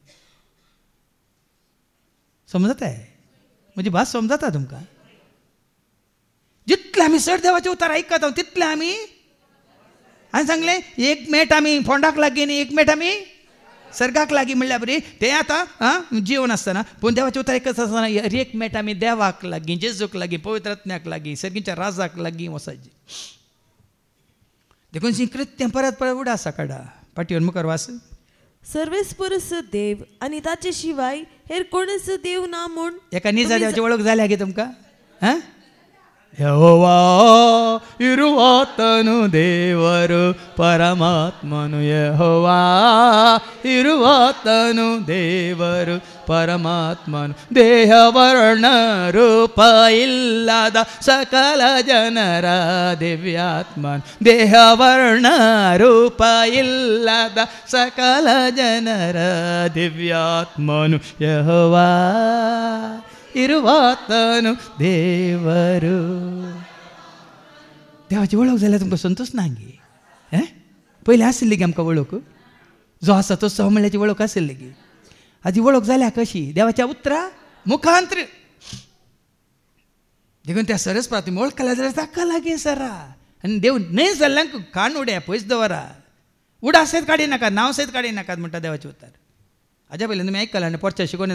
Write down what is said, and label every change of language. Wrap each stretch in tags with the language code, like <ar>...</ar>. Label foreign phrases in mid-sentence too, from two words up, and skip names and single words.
<kok>समजताय म्हजी भास समजता तुमकां जितलें आमी चड देवाचें उतर आयकता तितलें आमी हांवें सांगलें एक मेट आमी फोंडाक लागीं न्ही एक मेट आमी सर्गाक लागीं म्हणल्यार बरी तें आतां जीवन आसतना पूण देवाचें उतर आयकत आसतना हर एक मेट आमी देवाक लागीं जेजूक लागीं पवित्र आत्म्याक लागीं सर्गीच्या राजाक लागीं वचाची देखून हीं कृत्यां परत उडा आसा काडा पाटयेर मुखार वास सर्वेस्परस देव आनी ताचे शिवाय हेर कोणच देव ना म्हूण एका निजा देवाची वळख जाल्या गे तुमकां हां</kok> <kn>ಯೆಹೋವಾ ಇರುವಾತನು ದೇವರು ಪರಮಾತ್ಮನು ಯೆಹೋವಾ ಇರುವಾತನು ದೇವರು ಪರಮಾತ್ಮನು ದೇಹವರ್ಣ ರೂಪ ಇಲ್ಲದ ಸಕಲ ಜನರ ದಿವ್ಯಾತ್ಮನು ದೇಹವರ್ಣ ರೂಪ ಇಲ್ಲದ ಸಕಲ ಜನರ ದಿವ್ಯಾತ್ಮನು ಯೆಹೋವಾ ಇರುವಾತನು ದೇವರು</kn> <kok>देवाची वळख जाल्यार तुमकां संतोष ना गे पयलीं आशिल्ली गे आमकां वळख जो आसा तो सहमळ्याची वळख आशिल्ली गे हाजी वळख जाल्या कशी देवाच्या उतरा मुखांत्र देखून त्या सरस्पा तुमी वळखल्या जाल्यार ताका लागीं सरा आनी देव न्हय जाल्ल्यांक कान उड्या पयस दवरा उडा सयत काडी नाकात नांव सयत काडी नाकात म्हणटा देवाचे उतर हाज्या पयलीं तुमी आयकलां आनी परच्या शिकोवन</kok>